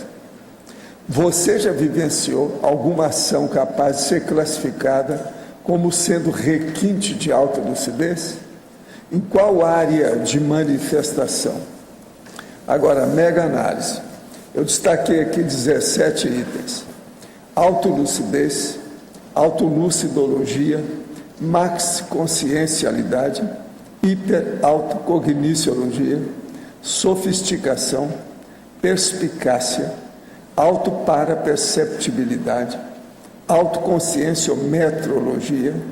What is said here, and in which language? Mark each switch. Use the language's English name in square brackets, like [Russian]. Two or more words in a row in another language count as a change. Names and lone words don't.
[Portuguese] Você já vivenciou alguma ação capaz de ser classificada como sendo requinte de alta lucidez? Em qual área de manifestação? Agora, mega análise. Eu destaquei aqui 17 itens: autolucidez, autolucidologia, maxiconsciencialidade, hiperautocogniciologia, sofisticação, perspicácia, autoparaperceptibilidade, autoconscienciometrologia,